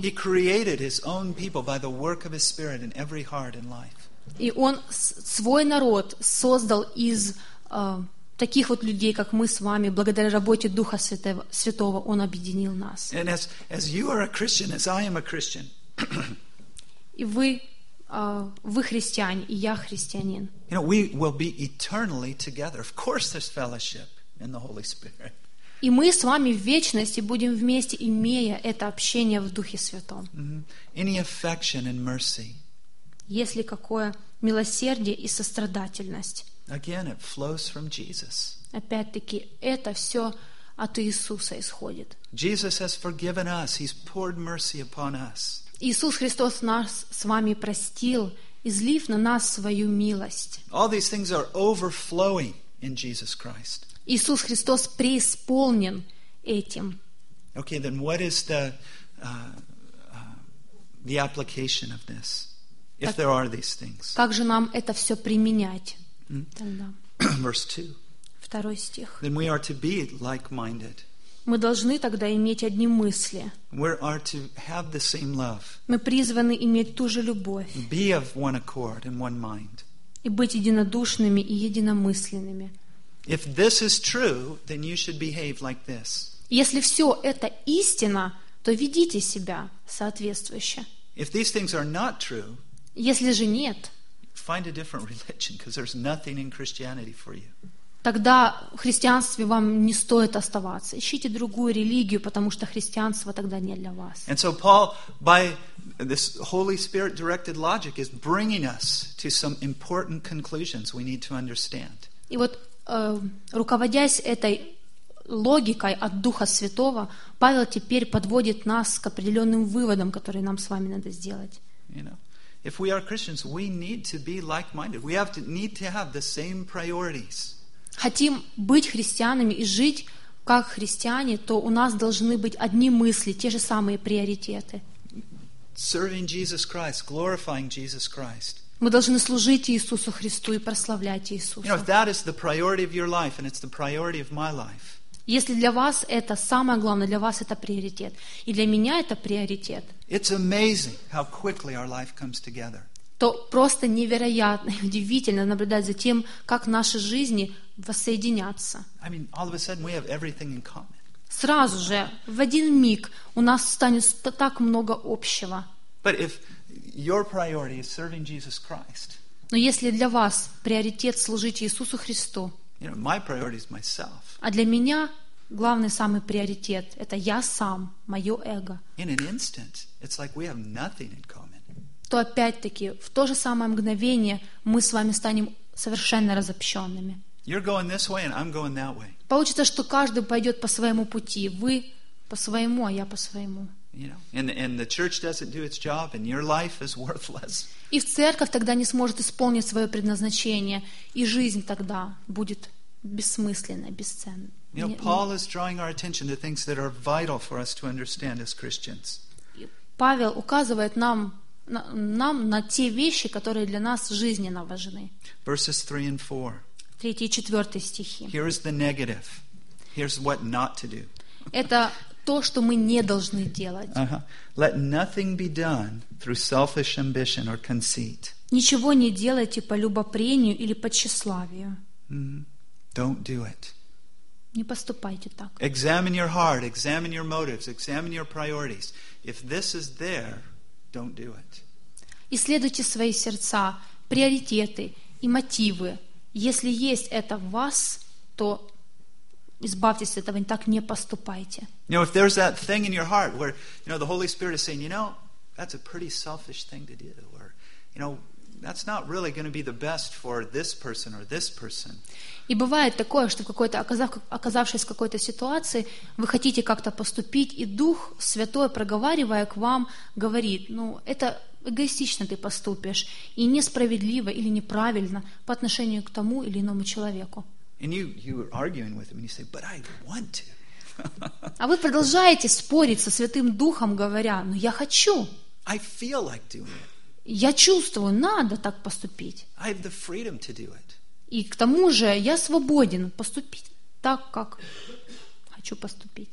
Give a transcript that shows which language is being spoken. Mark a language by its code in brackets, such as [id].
[en] He created His own people by the work of His Spirit in every heart and life. [ru] И Он свой народ создал из таких вот людей, как мы с вами, благодаря работе Духа Святого, Он объединил нас. [en] And as you are a Christian, as I am a Christian, [ru] и вы христиане, и я христианин. [en] You know, we will be eternally together. Of course, there's fellowship in the Holy Spirit. [ru] И мы с вами в вечности будем вместе, имея это общение в Духе Святом. [en] Any affection and mercy. [ru] Есть ли какое милосердие и сострадательность? [en] Again, it flows from Jesus. [ru] Опять-таки, это все от Иисуса исходит. [en] Jesus has forgiven us. He's poured mercy upon us. [ru] Иисус Христос нас с вами простил, излив на нас свою милость. [en] All these things are overflowing in Jesus Christ. [ru] Иисус Христос преисполнен этим. [en] Okay, then what is the application of this? If there are these things. [ru] Как же нам это все применять? [en] Verse 2. [ru] Второй стих. [en] Then we are to be like-minded. [ru] Мы должны тогда иметь одни мысли. [en] We are to have the same love. [ru] Мы призваны иметь ту же любовь. [en] Be of one accord and one mind. [ru] И быть единодушными и единомысленными. [en] If this is true, then you should behave like this. [ru] Если все это истина, то ведите себя соответствующе. [en] If these things are not true, [ru] если же нет, [en] find a different religion, because there's nothing in Christianity for you. [ru] Тогда в христианстве вам не стоит оставаться. Ищите другую религию, потому что христианство тогда не для вас. [en] And so Paul, by this Holy Spirit-directed logic, is bringing us to some important conclusions we need to understand. [ru] И вот, руководясь этой логикой от Духа Святого, Павел теперь подводит нас к определенным выводам, которые нам с вами надо сделать. [en] You know. If we are Christians, we need to be like-minded. We have to need to have the same priorities. [ru] Хотим быть христианами и жить как христиане, то у нас должны быть одни мысли, те же самые приоритеты. [en] Serving Jesus Christ, glorifying Jesus Christ. [ru] Мы должны служить Иисусу Христу и прославлять Иисуса. [en] You know, if that is the priority of your life and it's the priority of my life. [ru] Если для вас это самое главное, для вас это приоритет, и для меня это приоритет, [en] it's amazing how quickly our life comes together. [ru] То просто невероятно и удивительно наблюдать за тем, как наши жизни воссоединятся. [en] I mean, all of a sudden we have everything in common. [ru] Сразу же, в один миг, у нас станет так много общего. [en] But if your priority is serving Jesus Christ, [ru] но если для вас приоритет служить Иисусу Христу, [en] you know, my priority is myself. [ru] А для меня главный самый приоритет — это я сам, мое эго. [en] In an instant, it's like we have nothing in common. [ru] То опять-таки, в то же самое мгновение мы с вами станем совершенно разобщенными. [en] You're going this way, and I'm going that way. [ru] Получится, что каждый пойдет по своему пути. Вы по своему, а я по своему. [en] You know, and the church doesn't do its job, and your life is worthless. [ru] И церковь тогда не сможет исполнить свое предназначение, и жизнь тогда будет бессмысленной, бесценной. [en] You know, Paul is drawing our attention to things that are vital for us to understand as Christians. [ru] Павел указывает нам на те вещи, которые для нас жизненно важны. [en] Verses 3 and 4. [ru] Третий и четвертый стихи. [en] Here is the negative. Here's what not to do. [ru] Это то, что мы не должны делать. [en] Let nothing be done through selfish ambition or conceit. [ru] Ничего не делайте по любопрению или по тщеславию. [en] Don't do it. [ru] Не поступайте так. [en] Examine your heart, examine your motives, examine your priorities. If this is there, don't do it. [ru] Исследуйте свои сердца, приоритеты и мотивы. Если есть это в вас, то избавьтесь от этого, так не поступайте. [en] You know, if there's that thing in your heart where, you know, the Holy Spirit is saying, you know, that's a pretty selfish thing to do, or, you know, that's not really going to be the best for this person or this person. [ru] И бывает такое, что оказавшись в какой-то ситуации, вы хотите как-то поступить, и Дух Святой, проговаривая к вам, говорит, ну, это эгоистично ты поступишь, и несправедливо или неправильно по отношению к тому или иному человеку. [en] And you are arguing with him, and you say, "But I want to." [ru] А вы продолжаете спорить со Святым Духом, говоря, "Но я хочу." [en] I feel like doing it. [ru] Я чувствую, надо так поступить. [en] I have the freedom to do it. [ru] И к тому же я свободен поступить так, как хочу поступить.